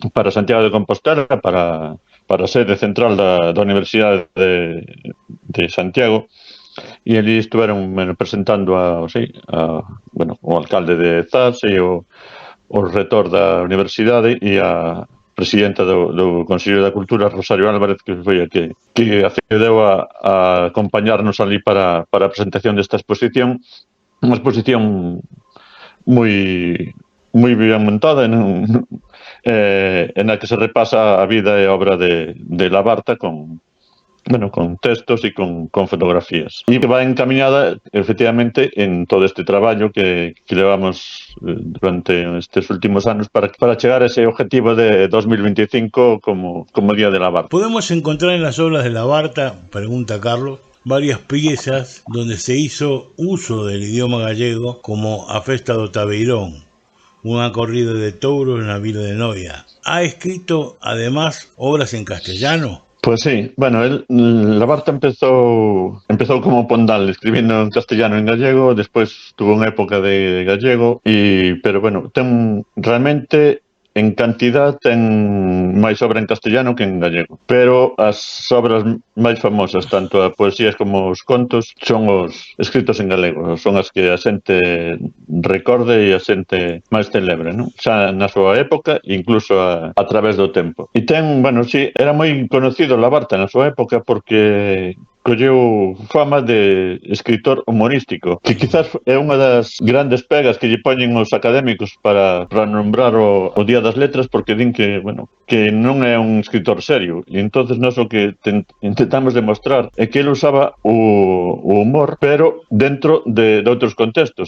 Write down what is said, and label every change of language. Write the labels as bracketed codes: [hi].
[gl] Santiago de Compostela, para a sede central da Universidade de Santiago, e ali estiveron presentando o alcalde de Zas e o rector da universidade e a presidenta do Consello da Cultura, Rosario Álvarez, que foi a que accedeu a acompañarnos ali para a presentación desta exposición. Unha exposición moi bien montada, [es] en la que se repasa [gl] a vida e obra de Labarta con textos e con fotografías. E que va encaminada, efectivamente, en todo este traballo que levamos durante estes últimos anos para chegar a ese objetivo de 2025 como Día de Labarta. [es] Podemos encontrar en las obras de Labarta, pregunta Carlos, varias piezas donde se hizo uso del idioma gallego, como A Festa do Tabeirón, una corrida de touros en la vila de Noia. ¿Ha escrito además obras en castellano? [gl] Pues sí, Labarta empezou como Pondal, escribiendo en castellano e en gallego, despois tuvo unha época de gallego, pero ten realmente en cantidad ten máis obra en castellano que en gallego, pero as obras máis famosas, tanto a poesías como os contos, son os escritos en galego, son as que a xente recorde e a xente máis celebre, non? Xa na súa época, incluso a través do tempo. E ten, era moi conocido Labarta na súa época porque colleu fama de escritor humorístico, que quizás é unha das grandes pegas que lle poñen os académicos para nombrar o Día das Letras, porque din que non é un escritor serio. E entonces nós o que intentamos demostrar é que ele usaba o humor, pero dentro de outros contextos.